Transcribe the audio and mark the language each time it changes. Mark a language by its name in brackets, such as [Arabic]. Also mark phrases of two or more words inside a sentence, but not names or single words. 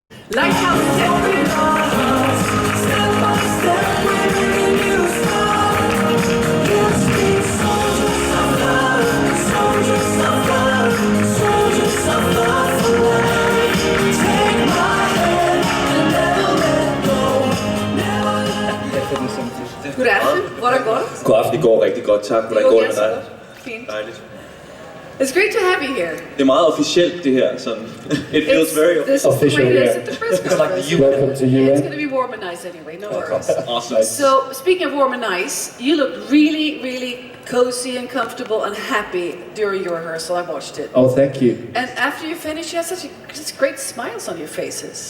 [English] Lighthouse, step by step, we're bringing you stars. Yes, we soldiers of love, soldiers of love, soldiers of love for life. Take my hand and never let go, never let go. [Danish] God aften, hvor er det godt? God aften, det går rigtig godt, tak. Hvordan går det med dig? Fint. Dejligt. [English] It's great to have you here. [Danish] Det er meget officielt det her, sådan. [English] It feels very This official. is the way it is at the press conference. Welcome to you. It's going to be warm and nice anyway, no worries. Awesome. So, speaking of warm and nice, you look really, really cozy and comfortable and happy during your rehearsal. I watched it. Oh, thank you. And after you finish, you have such great smiles on your faces.